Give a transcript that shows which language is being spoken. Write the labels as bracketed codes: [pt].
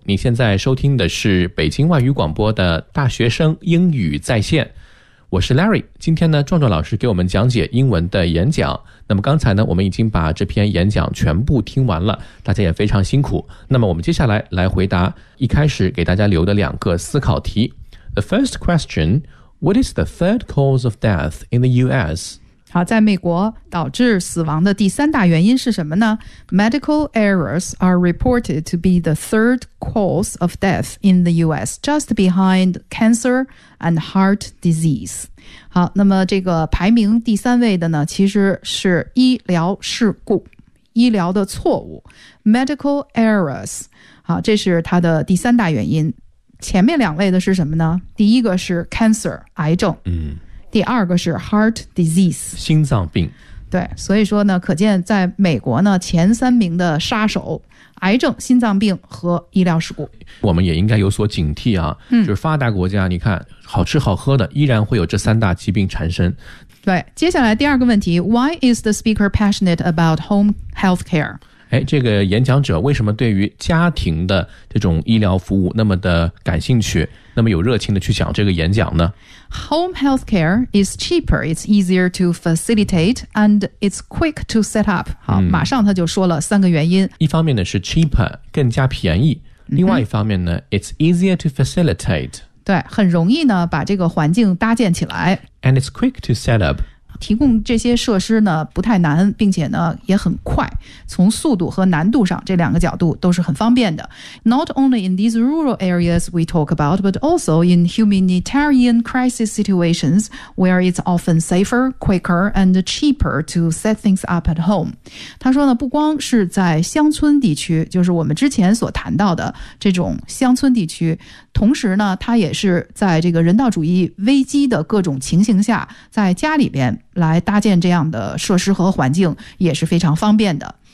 [zh] 你现在收听的是北京外语广播的大学生英语在线。我是 Larry， 今天呢，壮壮老师给我们讲解英文的演讲。那么刚才呢，我们已经把这篇演讲全部听完了，大家也非常辛苦。那么我们接下来来回答一开始给大家留的两个思考题。 [en] The first question, what is the third cause of death in the US? [zh] 好，在美国导致死亡的第三大原因是什么呢？ [en] Medical errors are reported to be the third cause of death in the US, just behind cancer and heart disease. [zh] 好，那么这个排名第三位的呢，其实是医疗事故，医疗的错误。 [en] Medical errors, [zh] 好，这是它的第三大原因。前面两类的是什么呢？第一个是 cancer, 癌症。嗯。第二个是 heart disease, 心脏病。对，所以说呢，可见在美国呢，前三名的杀手，癌症、心脏病和医疗事故。我们也应该有所警惕啊，嗯，就是发达国家，你看，好吃好喝的，依然会有这三大疾病缠身。对，接下来第二个问题 [en] ,why is the speaker passionate about home healthcare? [zh] 哎，这个演讲者为什么对于家庭的这种医疗服务那么的感兴趣，那么有热情的去讲这个演讲呢？ [en] Home healthcare is cheaper, it's easier to facilitate, and it's quick to set up. [zh] 好，马上他就说了三个原因。一方面呢是 cheaper, 更加便宜。另外一方面呢， [en] it's easier to facilitate. [zh] 对，很容易呢把这个环境搭建起来。 [en] And it's quick to set up. [zh] 提供这些设施呢不太难，并且呢也很快，从速度和难度上这两个角度都是很方便的。 [en] Not only in these rural areas we talk about, but also in humanitarian crisis situations where it's often safer, quicker, and cheaper to set things up at home. [zh] 他说呢，不光是在乡村地区，就是我们之前所谈到的这种乡村地区，同时呢他也是在这个人道主义危机的各种情形下，在家里边来搭建这样的设施和环境也是非常方便的。